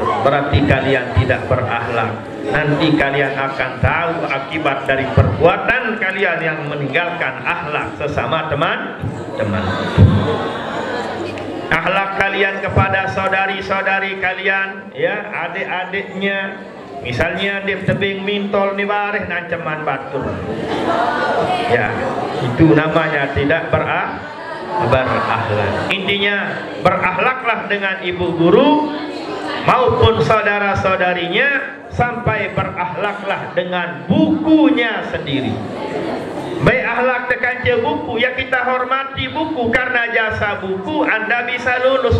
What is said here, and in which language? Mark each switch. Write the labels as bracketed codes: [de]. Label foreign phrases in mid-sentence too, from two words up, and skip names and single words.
[id] Berarti kalian tidak berakhlak. Nanti kalian akan tahu akibat dari perbuatan kalian yang meninggalkan akhlak sesama teman-teman. Akhlak kalian kepada saudari-saudari kalian, ya, adik-adiknya. [sas] Misalnya dia tebing mintol ni bareh nancaman batur. [id] Ya, itu namanya tidak berakhlak. berakhlak. Intinya berakhlaklah dengan ibu guru maupun saudara-saudarinya, sampai berakhlaklah dengan bukunya sendiri. Baik akhlak tekan buku, ya kita hormati buku, karena jasa buku Anda bisa lulus.